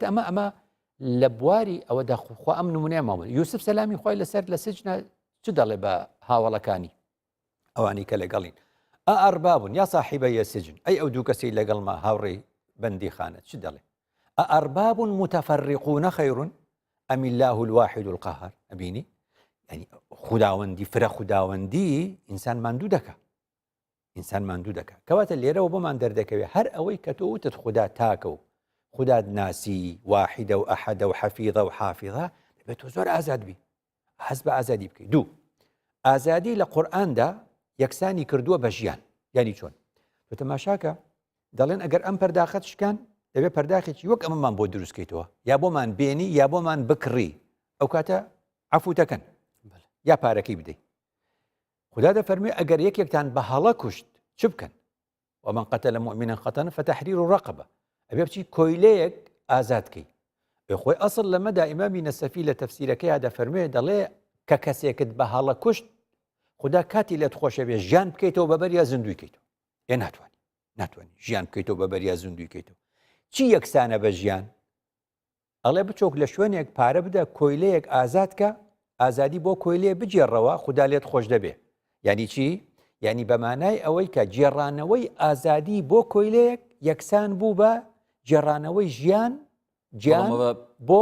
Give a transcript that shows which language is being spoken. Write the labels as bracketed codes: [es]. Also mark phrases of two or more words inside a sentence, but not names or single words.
[ckb] ئەمە لە بواری ئەوەدا خوا ئەم نمونەیە ماوە یوسف سەلامی خۆی لەسەر لە سجنە چ دەڵێ بە هاوڵەکانی ئەوانی کە لەگەڵین ئەرباب یا صاحبەیە سجن ئەی ئەو دوو کەسی لەگەڵما هاوڕێی بەندی خانە چ دەڵێ [ar] ئەرباب متفرقون [ckb] خەیر ئەم [ar] الله الواحد القهار [ckb] ئەبینی ینی خوداوەندی فرە خوداوەندی ئینسان ماندوو دەکە ئینسان ماندوو دەکە کەواتە لێرەوە بۆمان دەردەکەوێت هەر ئەوەی کە تۆ وتت خوددا تاکە و خوددا ناسی واحدە و ئەحەدە و حەفیظە و حافظە دەبێت تۆ زۆر ئازاد بی حەز بە ئازادی بکەیت دوو ئازادی لە قورئاندا یەکسانی کردووە بە ژیان یعنی چۆن تۆ تەماشاکە دەڵێن ئەگەر ئەم پەرداخەت شکان دەبێت پەرداخێکی وەک ئەمەمان بۆ دروستکەیتەوە یا بۆمان بێنی یا بۆمان بکڕی ئەو کاتە عەفوتەکەن یا پارەکەی بدەیت خدا دەفەرمێ ئەگەر یەکێکتان بە هەڵە کوشت چ بکەن [ar] ومن قتل مؤمنا خطأ فتحرير رقبة [ckb] ئەبێ بچی کۆیلەیەک ئازادکەی خۆی ئەسڵ لەمەدا ئیمامی نەسەفی لە تەفسیرەکەیدا دەفەرمێ دەڵێ کە کەسێکت بە هەڵە کوشت خدا کاتی لێت خۆشە بێ ژیان بکەیتەوە بەبەریا زیندوی کەیتەوە یا ناتوانانی ژیان بکەیتەوە بەبەریا زیندوی کەیتەوە چی یەکسانە بە ژیان ئەڵێ بچۆک لە شوێنێک پارە بدە کۆیلەیەک ئازادکە ئازادی بۆ کۆیلەیە بجێڕەوە خدا لێت خۆش دەبێ یعنی چی یعنی بەمانای ئەوەی کە جێڕانەوەی ئازادی بۆ کۆیلەیەک یەکسان بوو بە جێڕانەوەی ژیان بۆ